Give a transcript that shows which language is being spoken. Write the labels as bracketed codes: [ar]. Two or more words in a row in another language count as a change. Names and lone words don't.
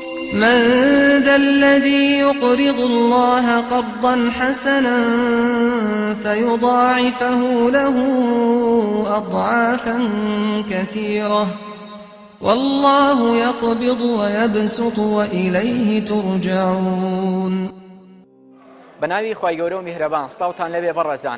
[ar] من ذا الذي يقرض الله قرضا حسنا فيضاعفه له أضعافا كثيرة والله يقبض ويبسط وإليه ترجعون. [ckb] بەناوی خوای گەورە و میهرەبان، سڵاوتان لەبێ بەڕێزان.